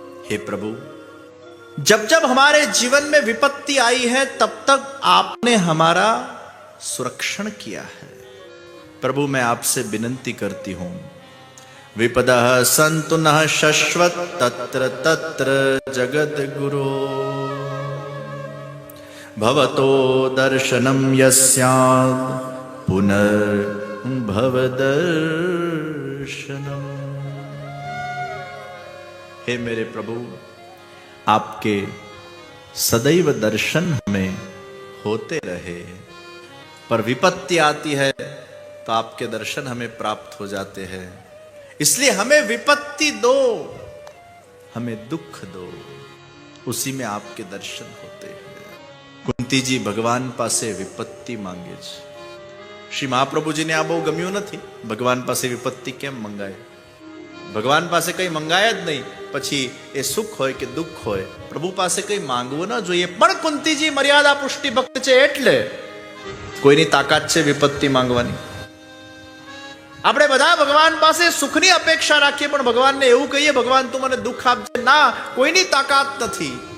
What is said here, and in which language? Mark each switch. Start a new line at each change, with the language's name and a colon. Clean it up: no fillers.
Hindi: हे प्रभु जब जब हमारे जीवन में विपत्ति आई है तब तक आपने हमारा सुरक्षण किया है. प्रभु मैं आपसे विनंती करती हूं,
Sanskrit: विपदः सन्तु नः शश्वत तत्र तत्र जगद गुरो. भवतो दर्शनम यस्यात् पुनर्भव दर्शनम.
Hindi: हे मेरे प्रभु आपके सदैव दर्शन हमें होते रहे. पर विपत्ति आती है तो आपके दर्शन हमें प्राप्त हो जाते हैं. इसलिए हमें विपत्ति दो, हमें दुख दो, उसी में आपके दर्शन होते हैं.
Gujarati: कुंती जी भगवान पासे विपत्ति मांगे छे. श्री महाप्रभुजी ने आ बहु गम्યું નથી. ભગવાન પાસે વિપત્તિ કેમ મંગાય? ભગવાન પાસે કઈ મંગાય જ નહીં. પછી એ સુખ હોય કે દુઃખ હોય, પ્રભુ પાસે કઈ માંગવું ન જોઈએ. પણ કુંતીજી મર્યાદા પુષ્ટિ ભક્ત છે એટલે કોઈની તાકાત છે વિપત્તિ માંગવાની. આપણે બધા ભગવાન પાસે સુખની અપેક્ષા રાખીએ, પણ ભગવાનને એવું કહીએ ભગવાન તું મને દુઃખ આપજે, ના, કોઈની તાકાત નથી.